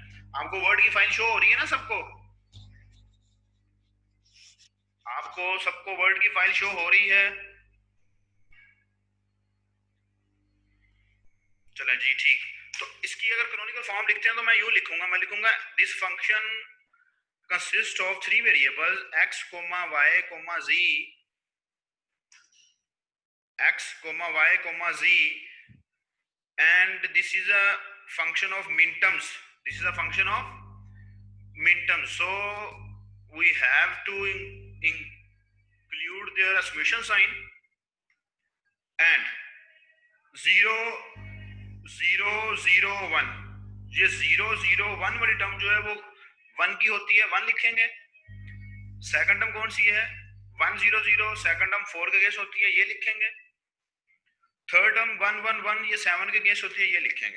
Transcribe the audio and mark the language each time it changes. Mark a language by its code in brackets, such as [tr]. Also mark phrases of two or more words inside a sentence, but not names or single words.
[hi] आपको वर्ड की फाइल शो हो रही है ना सबको? आपको सबको वर्ड की फाइल शो हो रही है? चले जी, ठीक। तो इसकी अगर [en] canonical form [hi] लिखते हैं तो मैं यूं लिखूंगा, मैं लिखूंगा [en] this function consist of 3 variables x, y, z, x, y, z, and this is a function of minterms. This is a function of minterms. So we have to include their summation sign, and 0 0 0 1, [hi] ये 0 0 1 वाली टर्म जो है वो 1 की होती है, 1 लिखेंगे। [en] second term [hi] कौन सी है? 1 0 0, [en] second term [hi] 4 के गेस होती है, ये लिखेंगे। [en] third term [hi] 1 1 1, ये 7 के गेस होती है, ये लिखेंगे।